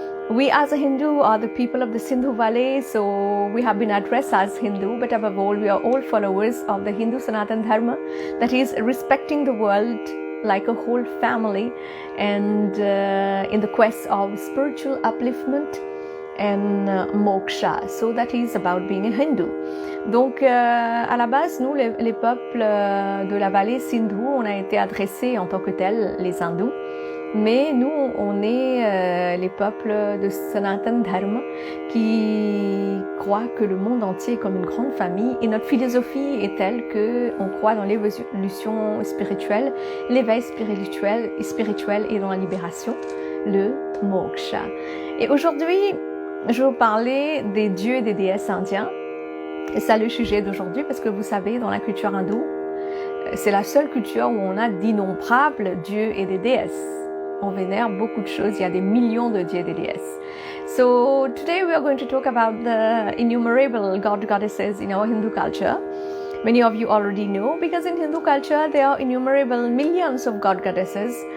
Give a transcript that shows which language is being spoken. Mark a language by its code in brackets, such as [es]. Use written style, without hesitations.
[en] We as a Hindu are the people of the Sindhu Valley, so we have been addressed as Hindu, but above all, we are all followers of the Hindu Sanatan Dharma, that is respecting the world like a whole family and in the quest of spiritual upliftment and moksha. So that is about being a Hindu. [fr] Donc à la base, nous les peuples de la vallée Sindhu, on a été adressés en tant que tels, les hindous, mais nous on est les peuples de Sanatan Dharma qui croient que le monde entier est comme une grande famille, et notre philosophie est telle que on croit dans l'évolution spirituelle, l'éveil spirituel et dans la libération, le moksha. Et aujourd'hui, je vais vous parler des dieux et des déesses indiens. Et c'est le sujet d'aujourd'hui parce que vous savez, dans la culture hindoue, c'est la seule culture où on a d'innombrables dieux et des déesses. On vénère beaucoup de choses, il y a des millions de dieux et des déesses. [en] So today we are going to talk about the innumerable goddesses in our Hindu culture. Many of you already know, because in Hindu culture there are innumerable millions of goddesses.